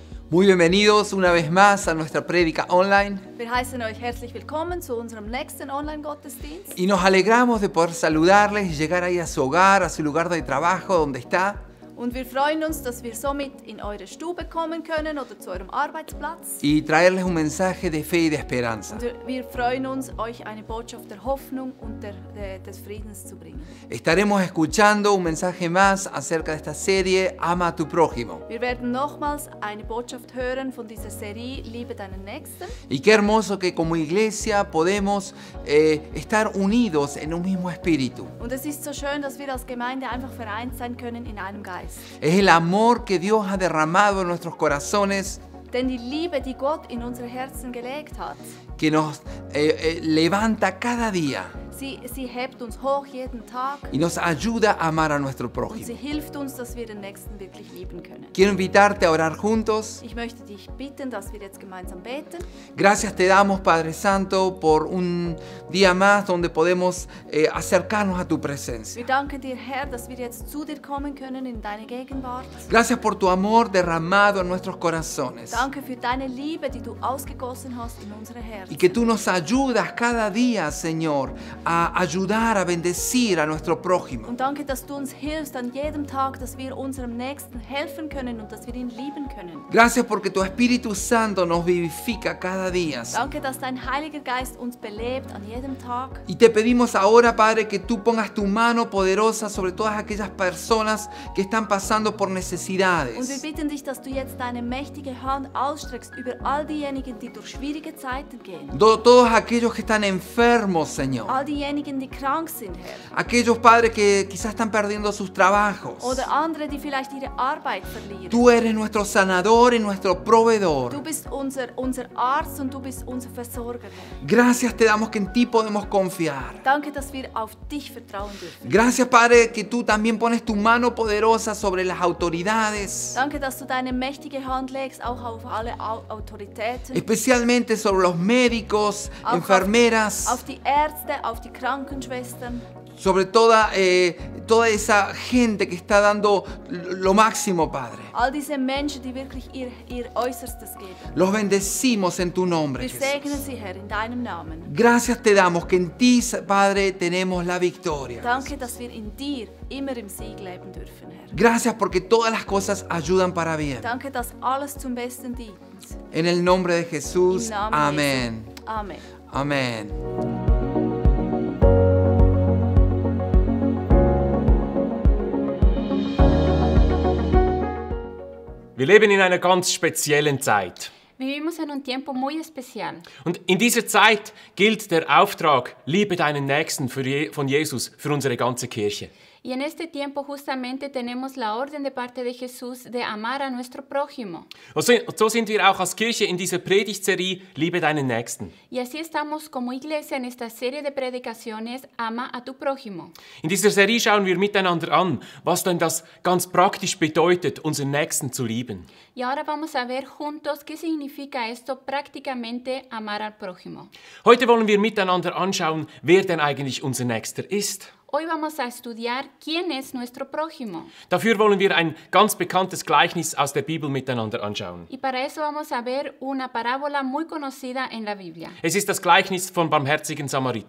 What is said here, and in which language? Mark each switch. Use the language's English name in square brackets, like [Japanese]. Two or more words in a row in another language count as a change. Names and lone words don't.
[Spanish] Muy bienvenidos una vez más a nuestra prédica online [German] Wir heißen euch herzlich willkommen zu unserem nächsten Online-Gottesdienst. [Spanish] y nos alegramos de poder saludarles y llegar ahí a su hogar, a su lugar de trabajo, donde está, [German] Und wir freuen uns, dass wir somit in eure Stube kommen können oder zu eurem Arbeitsplatz. [Spanish] y traerles un mensaje de fe y de esperanza. [German] Und wir freuen uns, euch eine Botschaft der Hoffnung und des Friedens zu bringen. [Spanish] Estaremos escuchando un mensaje más acerca de esta serie Ama a tu prójimo. [German] Wir werden nochmals eine Botschaft hören von dieser Serie Liebe deinen Nächsten. [Spanish] Y qué hermoso que como iglesia podemos estar unidos en un mismo espíritu. [German] Und es ist so schön, dass wir als Gemeinde einfach vereint sein können in einem Geist. [Spanish] Es el amor que Dios ha derramado en nuestros corazones [German] Denn die Liebe, die Gott in unsere Herzen gelegt hat, [Spanish] que nos levanta cada día [German] sie hebt uns hoch jeden Tag [Spanish] y nos ayuda a amar a nuestro [German] und [Spanish] prójimo. [German] sie hilft uns, dass wir den Nächsten wirklich lieben können. [Spanish] Quiero invitarte a orar juntos. [German] Ich möchte dich bitten, dass wir jetzt gemeinsam beten. [Spanish] Gracias te damos, Padre Santo, por un día más donde podemos acercarnos a tu presencia. [German] Wir danken dir, Herr, dass wir jetzt zu dir kommen können in deine Gegenwart. [Spanish] Gracias por tu amor derramado en nuestros corazones [German] Danke für deine Liebe, die du ausgegossen hast in unsere [Spanish] y [German] Herzen. [Spanish] que tú nos ayudas cada día, Señor, a ayudar, a bendecir a nuestro prójimo. [German] Und danke, dass du uns hilfst an jedem Tag, dass wir unserem Nächsten helfen können und dass wir ihn lieben können. [Spanish] Gracias porque tu Espíritu Santo nos vivifica cada día, Señor. [German] Danke, dass dein Heiliger Geist uns belebt an jedem Tag. [Spanish] Y te pedimos ahora, Padre, que tú pongas tu mano poderosa sobre todas aquellas personas que están pasando por [German] Und wir [Spanish] necesidades. [German] bitten dich, dass du jetzt deine mächtige Hand ausstreckst über all diejenigen, die durch schwierige Zeiten gehen. [Spanish] Todos aquellos que están enfermos, Señor. [German] All diejenigen, die krank sind, Herr. [Spanish] Aquellos, Padre, que quizás están perdiendo sus trabajos. [German] Oder andere, die vielleicht ihre Arbeit verlieren. [Spanish] Tú eres nuestro sanador y nuestro proveedor. [German] Du bist unser Arzt und du bist unser Versorger, Herr. [Spanish] Gracias te damos que en ti podemos confiar. [German] Danke, dass wir auf dich vertrauen dürfen. [Spanish] Gracias, Padre, que tú también pones tu mano poderosa sobre las autoridades, [German] Danke, dass du deine mächtige Hand legst, auch auf alle Autoritäten, [Spanish] especialmente sobre los médicos, [German] Auch [Spanish] enfermeras, [German] auf die Ärzte, auf die Krankenschwestern, [Spanish] sobre toda esa gente que está dando lo máximo, Padre. [German] all diese Menschen, die wirklich ihr Äußerstes geben. [Spanish] Los bendecimos en tu nombre, [German] Wir segnen [Spanish] Jesús. [German] sie, Herr, in deinem Namen. [Spanish] Gracias te damos que en ti, Padre, tenemos la victoria. [German] Danke, dass wir in dir immer im Sieg leben dürfen, Herr. [Spanish] Gracias porque todas las cosas ayudan para bien. [German] Danke, dass alles zum Besten dient. [Spanish] En el nombre de Jesús, [German] Im Namen [Spanish] amén. [German] Jesu. Amen. [Spanish] Amén. [German] Wir leben in einer ganz speziellen Zeit. [Spanish] Vivimos en un tiempo muy especial. [German] Und in dieser Zeit gilt der Auftrag, liebe deinen Nächsten von Jesus für unsere ganze Kirche. [Spanish] Y en este tiempo justamente tenemos la orden de parte de Jesús de amar a nuestro prójimo. [German] Und so sind wir auch als Kirche in dieser Predigtserie, liebe deinen Nächsten. [Spanish] Y así estamos como iglesia en esta serie de predicaciones, Ama a tu prójimo. [German] In dieser Serie schauen wir miteinander an, was denn das ganz praktisch bedeutet, unseren Nächsten zu lieben. [Spanish] Y ahora vamos a ver juntos qué significa esto prácticamente amar al prójimo. [German] Heute wollen wir miteinander anschauen, wer denn eigentlich unser Nächster ist. [Spanish] Hoy vamos a estudiar quién es nuestro prójimo. [German] Dafür wollen wir ein ganz bekanntes Gleichnis aus der Bibel miteinander anschauen. [Spanish] Y para eso vamos a ver una parábola muy conocida en la Biblia. [German] Es ist das Gleichnis vom barmherzigen Samariter.